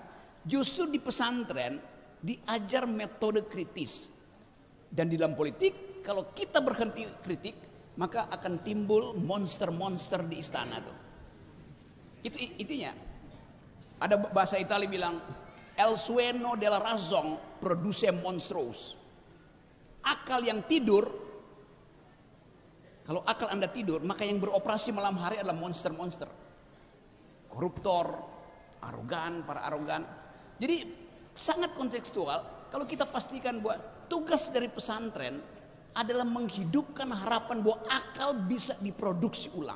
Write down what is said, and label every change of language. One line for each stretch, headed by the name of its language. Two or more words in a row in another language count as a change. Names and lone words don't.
Indonesian: Bukan. Justru di pesantren diajar metode kritis. Dan di dalam politik, kalau kita berhenti kritik, maka akan timbul monster-monster di istana tuh. Itu intinya. Ada bahasa Italia bilang,
Spanish: el sueño della razón produce monstruos.
Indonesian: Akal yang tidur, kalau akal Anda tidur, maka yang beroperasi malam hari adalah monster-monster. Koruptor, arogan, para arogan. Jadi sangat kontekstual kalau kita pastikan bahwa tugas dari pesantren adalah menghidupkan harapan bahwa akal bisa diproduksi ulang.